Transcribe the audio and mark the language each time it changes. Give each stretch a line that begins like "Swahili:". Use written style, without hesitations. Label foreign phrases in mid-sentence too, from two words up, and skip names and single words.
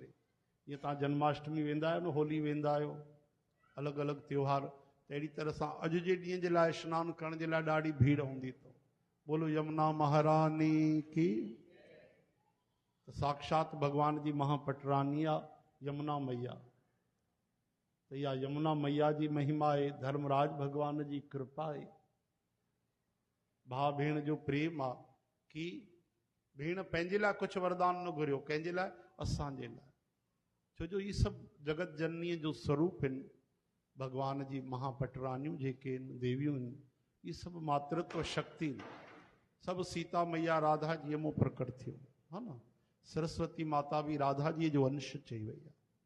Sindhi: जीअं तव्हां जन्माष्टमी वेंदा आहियो न, होली वेंदा आहियो, अलॻि अलॻि त्योहार, त अहिड़ी तरह सां अॼु जे ॾींहं जे लाइ सनानु करण जे लाइ ॾाढी भीड़ हूंदी अथव।
Hindi: बोलो यमुना महारानी की।
Sindhi: साक्षात भगवान जी महापटरानी आहे यमुना मैया। तो इहा यमुना मैया जी महिमा आहे, धर्मराज भगवान जी कृपा आहे, भाउ भेण जो प्रेम आहे कि भेण पंहिंजे लाइ कुझु वरदान न घुरियो, कंहिंजे लाइ? असांजे लाइ। छो जो ये सभु जगत जननीअ जो स्वरूप आहिनि, भगवान जी महापटरानियूं जेके आहिनि, देवियूं आहिनि, ये सभु मातृत्व शक्ति आहिनि। सभु सीता मैया राधा जी मूं प्रकट थियो, हा न। सरस्वती माता भी राधा जी जो अंश चई वई आहे।